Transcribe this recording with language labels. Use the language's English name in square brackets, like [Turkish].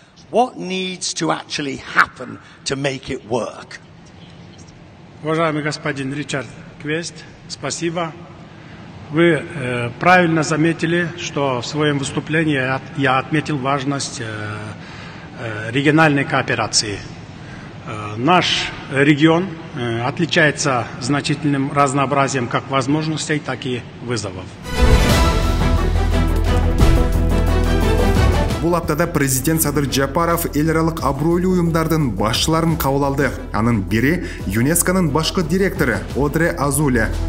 [English] What needs to actually happen to make it work? [Russian] Уважаемый господин Ричард Квест, спасибо. Вы правильно заметили, что в своем выступлении я отметил важность региональной кооперации. Наш регион отличается значительным разнообразием как возможностей, так и вызовов. [Kyrgyz] Бул аптада президент Садыр Жапаров эл аралык абройлуу уюмдардын башчыларын кабыл алды. Анын бири ЮНЕСКОнун башкы директору Одре Азуле.